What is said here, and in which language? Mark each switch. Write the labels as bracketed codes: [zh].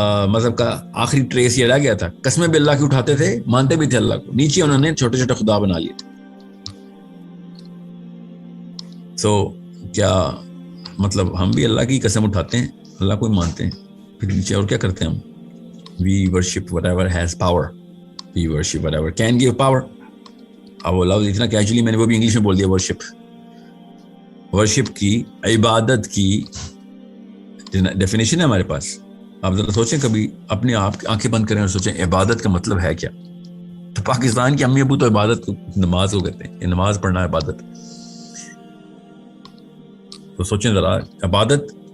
[ur] مذہب کا آخری ٹریس یہ رہ گیا تھا، قسمیں بھی اللہ کی اٹھاتے تھے، مانتے بھی تھے اللہ کو، نیچے انہوں نے چھوٹے چھوٹے خدا بنا لیے تھے۔ سو کیا مطلب ہم بھی اللہ کی قسم اٹھاتے ہیں، اللہ کو ہی مانتے ہیں، پھر نیچے اور کیا کرتے ہیں ہم؟ [en] We worship whatever has power. We worship whatever can give power. [ur] اب وہ لفظ اتنا کیجولی میں نے وہ بھی انگلش میں بول دیا، ورشپ کی، عبادت کی ڈیفینیشن ہے ہمارے پاس۔ آپ ذرا سوچیں، کبھی اپنے آپ آنکھیں بند کریں اور سوچیں عبادت کا مطلب ہے کیا؟ تو پاکستان کے امی ابو تو عبادت کو نماز کو کہتے ہیں، نماز پڑھنا عبادت۔ تو سوچیں ذرا، عبادت